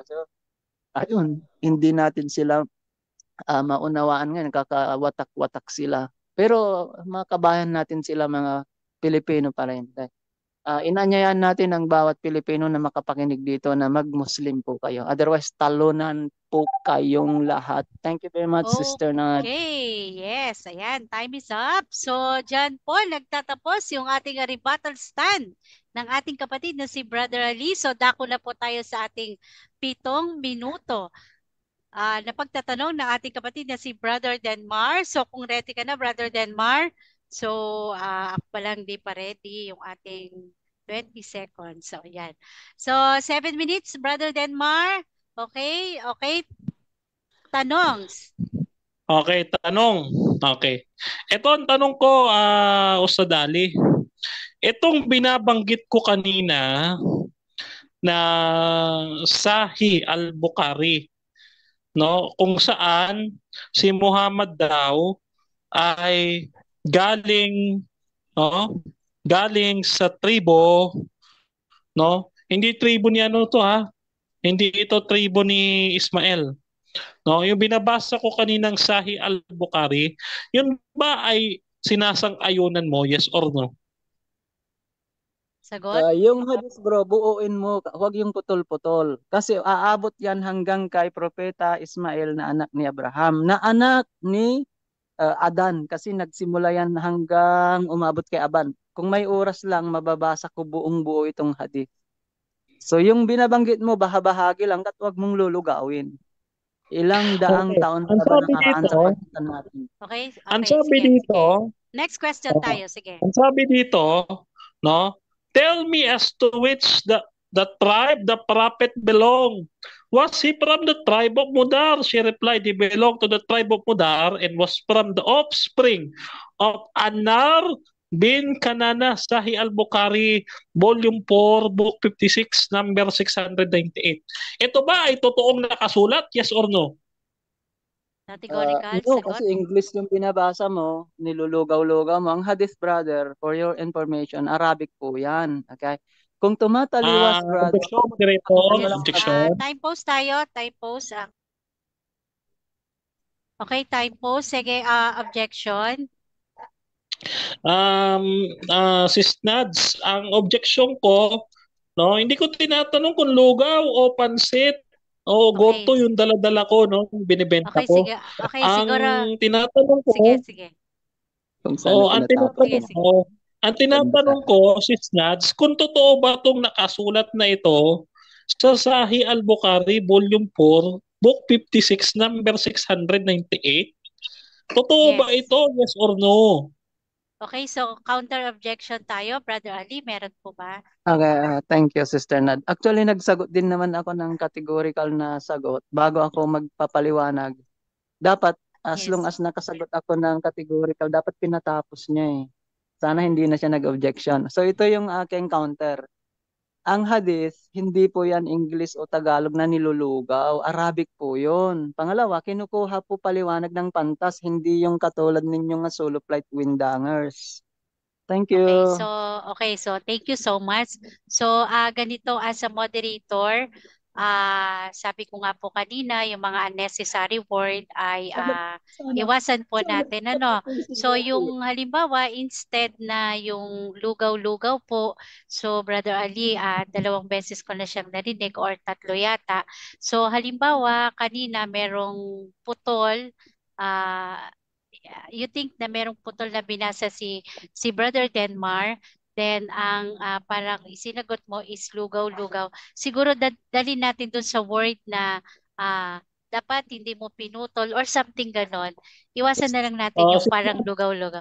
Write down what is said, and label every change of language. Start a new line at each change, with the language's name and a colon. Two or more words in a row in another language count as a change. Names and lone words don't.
Filipino: So, ayun, hindi natin sila maunawaan ngayon, kakawatak-watak sila. Pero mga kabayan natin sila, mga Pilipino pa rin. Inanyayahan natin ang bawat Pilipino na makapakinig dito na mag-Muslim po kayo. Otherwise, talunan po kayong lahat.
English: Thank you very much, Sister Nad. Okay, yes, ayan, time is up.
Filipino: So, dyan po, nagtatapos yung ating rebuttal stand ng ating kapatid na si Brother Ali. So, dako na po tayo sa ating 7 minuto na pagtatanong ng ating kapatid na si Brother Denmar. So, kung ready ka na, Brother Denmar, so, ako pa lang di pa ready yung ating 20 seconds. So, yan.
English: So, 7 minutes, Brother Denmar.
Filipino: Okay? Okay? Tanong. Okay, tanong. Okay. Ito ang tanong ko, Ustad Ali. Itong binabanggit ko kanina na Sahih al-Bukhari, no? Kung saan si Muhammad daw ay galing, no? Galing sa tribo, no? Hindi tribo ni ano to ha. Hindi ito tribo ni Ismael. No, yung binabasa ko kaninang Sahih al-Bukhari, yun ba ay sinasang-ayunan mo,
English: yes or no?
Filipino: Sagot? Yung hadis bro, buuin mo, huwag yung putol-putol. Kasi aabot yan hanggang kay Propeta Ismael na anak ni Abraham, na anak ni Adan. Kasi nagsimula yan hanggang umabot kay Aban. Kung may oras lang, mababasa ko buong buo itong hadis. So yung binabanggit mo, bahagi lang at huwag mong lulugawin. Ilang daang taon pa ba nakaraan sa pagitan natin? Okay, Ang sabi sige, dito, sige.
English: Next question
Filipino: tayo, sige. Ang sabi dito, no?
English: Tell me as to which the tribe the prophet belonged. Was he from the tribe of Mudar? She replied, he belonged to the tribe of Mudar and was from the offspring of Anar bin Kanana. Sahih al-Bukhari, Volume 4, Book 56, number 698.
Filipino: Ito ba ay totoong nakasulat?
English: Yes or no? Categorical, No,
Filipino: sagot. kasi English yung binabasa mo, nilulugaw-lugaw mo. Ang hadith, brother,
English: for your information,
Filipino: Arabic po yan. Okay? Kung tumataliwas, brother.
English: Objection, objection. Time pause tayo, time pause. Okay, time pause. Sige, objection.
Filipino: Sis Nads, ang objection ko, no, hindi ko tinatanong kung lugaw o pansit o goto yung dala-dala ko, no, binibenta Okay, ko. sige. Okay, ang siguro. Tinatanong ko, sige. Ang tinatanong ko, Sis Nads, kung totoo ba itong nakasulat na ito sa Sahih al-Bukhari, Volume 4, Book 56, number 698, totoo ba ito?
English: Yes or no?
Filipino: Okay, so
English: counter objection
Filipino: tayo, Brother Ali, meron po ba?
English: Okay, thank you, Sister Nad.
Filipino: Actually, nagsagot din naman ako ng categorical na sagot bago ako magpapaliwanag. Dapat,
English: as long Yes. as
Filipino: nakasagot ako ng categorical, dapat pinatapos niya eh. Sana hindi na siya nag-objection. So, ito yung aking counter. Ang hadith, hindi po yan English o Tagalog na nilulugaw. Arabic po yun. Pangalawa, kinukuha po paliwanag ng pantas, hindi yung katulad ninyong nga
English: solo flight
Filipino: windangers. Thank
English: Okay, you. so thank you so much. So ganito as a moderator,
Filipino: sabi ko nga po kanina, yung mga
English: unnecessary word
Filipino: ay iwasan po natin ano. So yung halimbawa instead na yung lugaw-lugaw po, so Brother Ali, 2 beses ko na siyang narinig or 3 yata. So halimbawa kanina merong putol, ah
English: you think
Filipino: na merong putol na binasa si Brother Denmar, then ang parang isinagot mo is lugaw-lugaw. Siguro dalhin natin dun sa word na dapat hindi mo pinutol
English: or something
Filipino: ganon. Iwasan na lang natin yung parang lugaw-lugaw.